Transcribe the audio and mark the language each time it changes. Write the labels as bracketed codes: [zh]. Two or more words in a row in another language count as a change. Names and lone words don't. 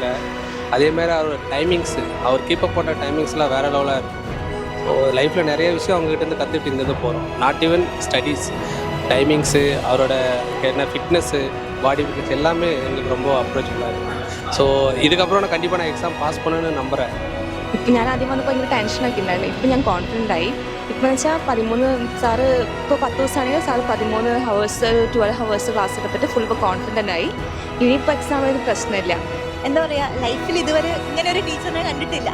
[ta] அதேமாதிரி அவர் டைமிங்ஸு, அவர் கீப்பப் பண்ண டைமிங்ஸ்லாம் வேறு லெவலாக இருக்குது. ஸோ லைஃப்பில் நிறைய விஷயம் அவங்ககிட்டருந்து கற்றுக்கிட்டு இங்கேருந்து போகிறோம். [en] not even studies, [ta] டைமிங்ஸு, அவரோட என்ன ஃபிட்னஸ்ஸு, [en] body fitness [ta] எல்லாமே எங்களுக்கு ரொம்ப அப்ரோச்சபுளாக இருக்குது. ஸோ இதுக்கப்புறம் நான் கண்டிப்பாக நான் [en] exam pass [ta] பண்ணணும்னு നമ്പുറேன். [ml] ഇപ്പം ഞാൻ ആദ്യം വന്നപ്പോൾ ഭയങ്കര ടെൻഷനൊക്കെ ഉണ്ടായിരുന്നു. ഇപ്പം ഞാൻ കോൺഫിഡൻ്റ് ആയി. ഇപ്പം എന്ന് വെച്ചാൽ 13 സാറ് ഇപ്പോൾ 10 ദിവസമാണെങ്കിൽ സാറ് 13 ഹവേഴ്സ് 12 [en] hours class [ml] എടുത്തിട്ട് ഫുൾ ഇപ്പോൾ കോൺഫിഡൻ്റ് ആയി. ഇനിയിപ്പോൾ എക്സാം ഒരു പ്രശ്നമില്ല. എന്താ പറയുക, ലൈഫിൽ ഇതുവരെ ഇങ്ങനെ ഒരു ടീച്ചറിനെ കണ്ടിട്ടില്ല.